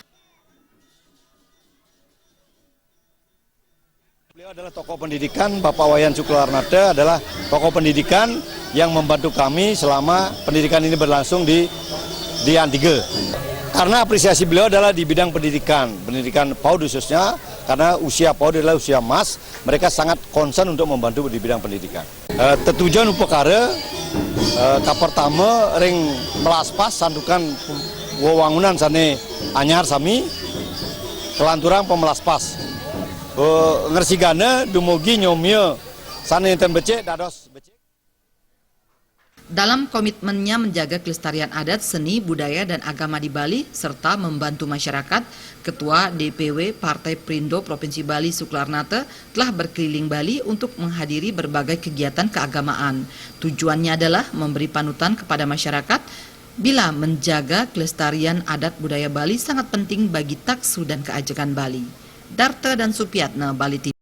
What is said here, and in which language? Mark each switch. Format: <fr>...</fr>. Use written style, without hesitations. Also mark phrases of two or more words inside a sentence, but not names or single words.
<id>Beliau adalah tokoh pendidikan, Bapak Wayan Sukla Arnate adalah tokoh pendidikan yang membantu kami selama pendidikan ini berlangsung di Antige. Karena apresiasi beliau adalah di bidang pendidikan PAUD khususnya, karena usia PAUD adalah usia emas, mereka sangat concern untuk membantu di bidang pendidikan.</id> <ban>Tetujuan upekara, kapertama ring melaspas sandukan wewangunan sane anyar sami, kelanturang pemelaspas. Ngersigana dumugi nyomia sane enten becek dados becek.</ban> <id>Dalam komitmennya menjaga kelestarian adat, seni, budaya, dan agama di Bali, serta membantu masyarakat, Ketua DPW Partai Perindo Provinsi Bali Sukla Arnate telah berkeliling Bali untuk menghadiri berbagai kegiatan keagamaan. Tujuannya adalah memberi panutan kepada masyarakat bila menjaga kelestarian adat budaya Bali sangat penting bagi taksu dan keajekan Bali. Darta dan Supiatna, Bali TV.</id>